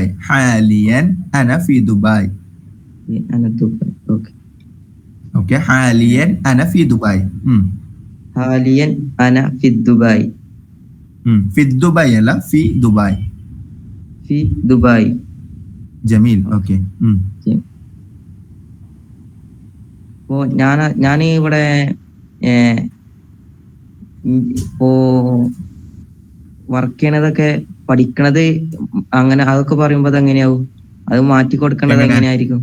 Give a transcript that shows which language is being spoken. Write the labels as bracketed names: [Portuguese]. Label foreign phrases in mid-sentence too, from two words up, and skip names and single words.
[Arabic] حاليا أنا في دبي. أنا دبي. أوكي. حاليا أنا في دبي. حاليا أنا في دبي. في دبي لا في دبي. في دبي. جميل. أوكي. [Malayalam] അപ്പോൾ ഞാൻ ഇവിടെ ഇപ്പോ വർക്ക് ചെയ്യണതൊക്കെ പഠിക്കണത് അങ്ങനെ അതൊക്കെ പറയുമ്പോ അതെങ്ങനെയാവും? അത് മാറ്റി കൊടുക്കേണ്ടത് എങ്ങനെയായിരിക്കും?